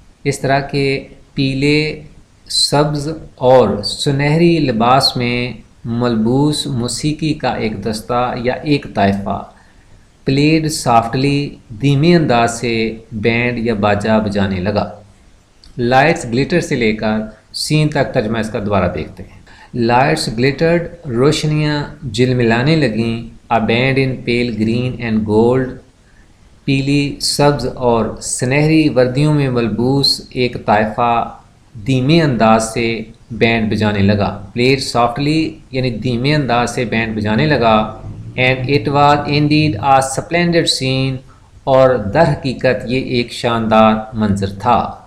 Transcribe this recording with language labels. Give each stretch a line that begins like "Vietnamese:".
Urdu: اس طرح کے پیلے، سبز اور سنہری لباس میں ملبوس موسیقی کا ایک دستہ یا ایک طائفہ
English: played softly
Urdu: دھیمے انداز سے بینڈ یا باجا بجانے لگا. لائٹس گلیٹر سے لے کر سین تک ترجمہ اس کا دوبارہ دیکھتے ہیں.
English: lights glittered,
Urdu: روشنیاں جلملانے لگیں.
English: a band in pale green and gold.
Urdu: پیلی سبز اور سنہری وردیوں میں ملبوس ایک طائفہ دھیمے انداز سے بینڈ بجانے لگا.
English: played softly
Urdu: یعنی دھیمے انداز سے بینڈ بجانے لگا.
English: and it was indeed a splendid scene,
Urdu: اور در حقیقت یہ ایک شاندار منظر تھا.